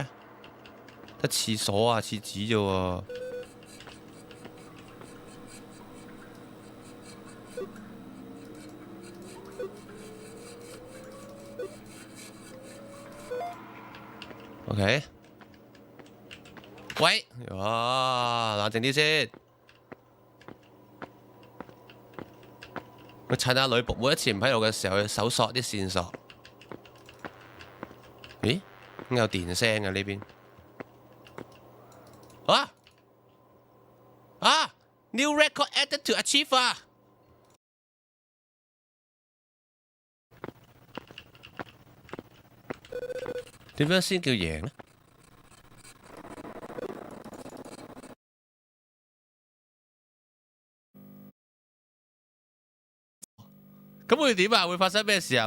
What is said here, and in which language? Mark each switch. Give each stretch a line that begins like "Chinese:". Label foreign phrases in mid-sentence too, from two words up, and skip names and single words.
Cantonese: 得廁所啊，廁紙啫喎。OK， 喂，哇，冷靜啲先。我趁阿女僕每一次唔喺度嘅時候，去搜索啲線索。咦？有電聲嘅呢邊。
English: New record added to achieve
Cantonese: 啊！點樣先叫贏呢？咁會點啊？會發生咩事啊？